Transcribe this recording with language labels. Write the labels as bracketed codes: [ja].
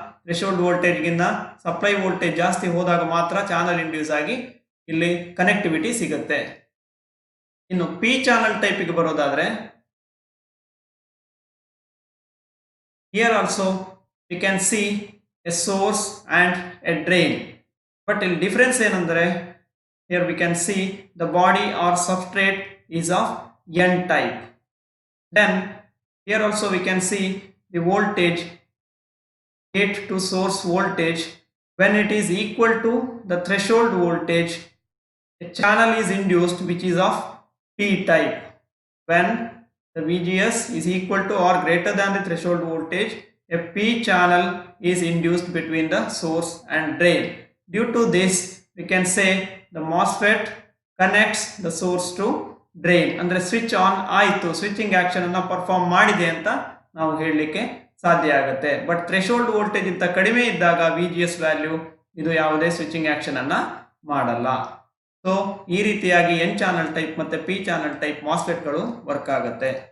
[kn] Threshold ವೋಲ್ಟೇಜ್ಗಿಂತ supply voltage ಜಾಸ್ತಿ ಹೋದಾಗ ಮಾತ್ರ ಚಾನಲ್ ಇಂಡ್ಯೂಸ್ ಆಗಿ ಇಲ್ಲಿ ಕನೆಕ್ಟಿವಿಟಿ ಸಿಗುತ್ತೆ. ಇನ್ನು ಪಿ ಚಾನಲ್ ಟೈಪಿಗೆ ಬರೋದಾದ್ರೆ [en] Here also we can see a source and a drain. [kn] But ಇಲ್ಲಿ ಡಿಫರೆನ್ಸ್ ಏನಂದ್ರೆ [en] here we can see the body or substrate is of N type. Then here also we can see the voltage, gate to source voltage. When it is equal to the threshold voltage, a channel is induced which is of P type. When the VGS is equal to or greater than the threshold voltage, a P channel is induced between the source and drain. Due to this, we can say the MOSFET connects the source to drain. [kn] ಅಂದ್ರೆ switch on ಆಯಿತು, switching action ಅನ್ನ perform ಮಾಡಿದೆ ಅಂತ ನಾವು ಹೇಳಲಿಕ್ಕೆ ಸಾಧ್ಯ ಆಗುತ್ತೆ. But threshold voltage ಇಂತ ಕಡಿಮೆ ಇದ್ದಾಗ VGS ವ್ಯಾಲ್ಯೂ ಇದು ಯಾವುದೇ ಸ್ವಿಚಿಂಗ್ ಆಕ್ಷನ್ ಅನ್ನ ಮಾಡಲ್ಲ. ಸೊ ಈ ರೀತಿಯಾಗಿ ಎನ್ ಚಾನಲ್ ಟೈಪ್ ಮತ್ತೆ ಪಿ ಚಾನಲ್ ಟೈಪ್ ಮಾಸ್ಫೆಟ್ ಗಳು ವರ್ಕ್ ಆಗುತ್ತೆ.